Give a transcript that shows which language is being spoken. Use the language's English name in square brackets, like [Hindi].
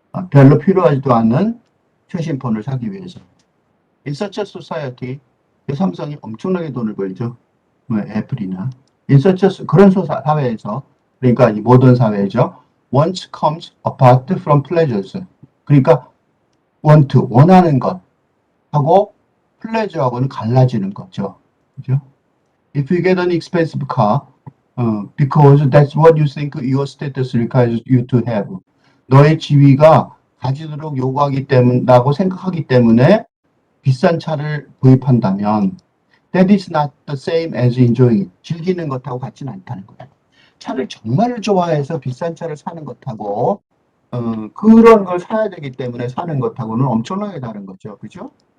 [Korean] 별로 필요하지도 않는 최신 폰을 사기 위해서. [English] In such a society, [Korean] 삼성이 엄청나게 돈을 벌죠. 애플이나. [English] In such a, [Korean] 그런 사회에서, 그러니까 이 모던 사회죠. [English] Want comes apart from pleasures. [Korean] 그러니까 want, 원하는 것 하고 pleasure하고는 갈라지는 거죠. 그죠? [English] If you get an expensive car, because that's what you think your status requires you to have. [Korean] 너의 지위가 가지도록 요구하고 생각하기 때문에 비싼 차를 구입한다면 [English] that is not the same as enjoying it. [Korean] 즐기는 것하고 같지는 않다는 거예요. 차를 정말 좋아해서 비싼 차를 사는 것하고 그런 걸 사야 되기 때문에 사는 것하고는 엄청나게 다른 거죠. 그죠?